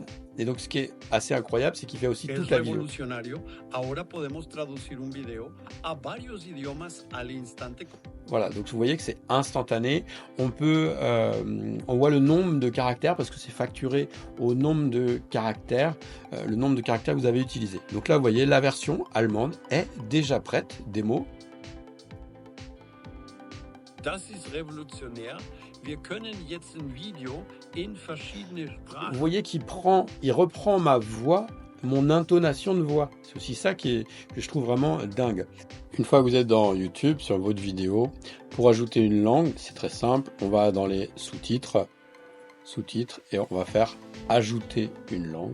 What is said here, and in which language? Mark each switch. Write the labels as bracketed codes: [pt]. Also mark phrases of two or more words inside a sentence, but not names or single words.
[fr] Et donc, ce qui est assez incroyable, c'est qu'il fait aussi toute la vidéo. Voilà, donc vous voyez que c'est instantané. On voit le nombre de caractères parce que c'est facturé au nombre de caractères, le nombre de caractères que vous avez utilisé. Donc là, vous voyez, la version allemande est déjà prête, démo. [de] Das ist revolutionär. Wir können jetzt ein Video in verschiedene Sprachen. [fr] Vous voyez qu'il reprend ma voix, mon intonation de voix. C'est aussi ça que je trouve vraiment dingue. Une fois que vous êtes dans YouTube, sur votre vidéo, pour ajouter une langue, c'est très simple. On va dans les sous-titres et on va faire ajouter une langue.